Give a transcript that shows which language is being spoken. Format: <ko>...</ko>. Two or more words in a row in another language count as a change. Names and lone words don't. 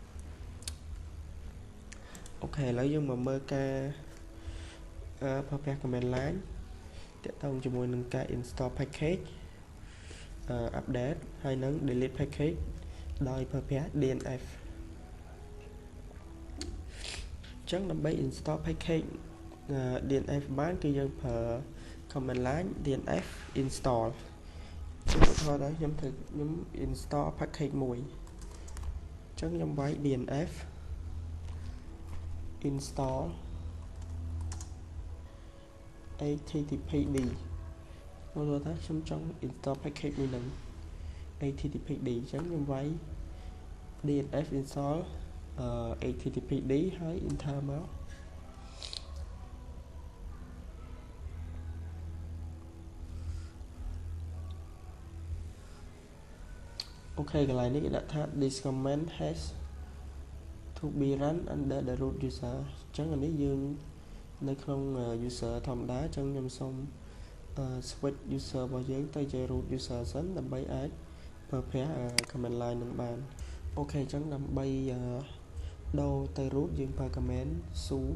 <km>អូខេឥឡូវយើងមកមើលការប្រើប្រាស់</km> <en>command line</en> <km>តកតងជាមួយនឹងការ</km> <en>install package update</en> <km>ហើយនឹង</km> <en>delete package</en> <km>ដោយប្រើប្រាស់ DNF អញ្ចឹងដើម្បី</km> <en>install package DNF</en> <km>បានគឺយើងប្រើ</km> <en>command line DNF install</en> <km>ឧទាហរណ៍ដែរខ្ញុំ</km> <en>install package</en> <km>មួយអញ្ចឹងខ្ញុំវាយ DNF</km> <en>install httpd</en> <km>មកទៅថាខ្ញុំចង់</km> <en>install package</en> <km>មួយនឹង httpd អញ្ចឹងខ្ញុំវាយ</km> <en>DNF install httpd</en> <km>ហើយ enter មក អូខេកន្លែងនេះគេដាក់ថា</km> <en>this command has to be run under the root user</en> <km>អញ្ចឹងអានេះយើងនៅក្នុង user ធម្មតាអញ្ចឹងខ្ញុំសូម</km> <en>switch user</en> <km>របស់យើងទៅជា</km> <en>root user</en> <km>សិនដើម្បីអាចប្រើប្រាស់</km> <en>command line</en> <km>នឹងបានអូខេអញ្ចឹងដើម្បីដូរទៅ root យើងប្រើ</km> <en>command su</en>